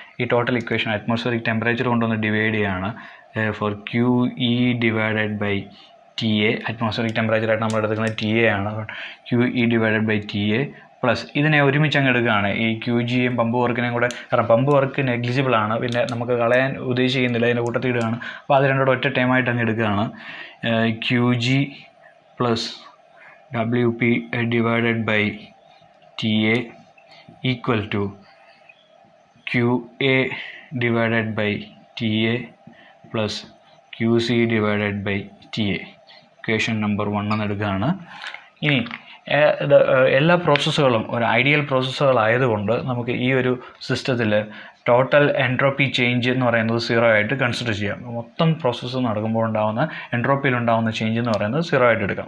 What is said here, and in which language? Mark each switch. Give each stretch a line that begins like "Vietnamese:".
Malayalam: ഈ total equation atmospheric temperature കൊണ്ടൊന്ന് divide ചെയ്യുകയാണ്.
English: for QE divided by TA,
Malayalam: atmospheric ടെമ്പറേച്ചറായിട്ട് നമ്മൾ എടുക്കുന്നത് TA ആണ്.
English: QE divided by TA plus
Malayalam: ഇതിനെ ഒരുമിച്ച് അങ്ങ് എടുക്കുകയാണ്, ഈ QGയും പമ്പ് വർക്കിനെയും കൂടെ. കാരണം പമ്പ് വർക്ക് നെഗ്ലിജിബിൾ ആണ്, പിന്നെ നമുക്ക് കളയാൻ ഉദ്ദേശിക്കുന്നില്ല, അതിൻ്റെ കൂട്ടത്തിൽ ഇടുകയാണ്. അപ്പോൾ അത് രണ്ടോടെ ഒറ്റ ടൈമായിട്ട് അങ്ങ് എടുക്കുകയാണ്.
English: QG plus WP divided by TA equal to QA divided by TA plus QC divided by TA.
Malayalam: Equation number 1 എന്ന് എടുക്കുകയാണ്. ഇനി എല്ലാ പ്രോസസ്സുകളും ഒരു ഐഡിയൽ പ്രോസസ്സുകളായതുകൊണ്ട് നമുക്ക് ഈ ഒരു സിസ്റ്റത്തിൽ ടോട്ടൽ എൻട്രോപ്പി ചേഞ്ച് എന്ന് പറയുന്നത് 0 ആയിട്ട് കൺസിഡർ ചെയ്യാം. മൊത്തം പ്രോസസ്സ് നടക്കുമ്പോൾ ഉണ്ടാകുന്ന എൻട്രോപ്പിയിലുണ്ടാകുന്ന ചേഞ്ച് എന്ന് പറയുന്നത് 0 ആയിട്ട് എടുക്കാം.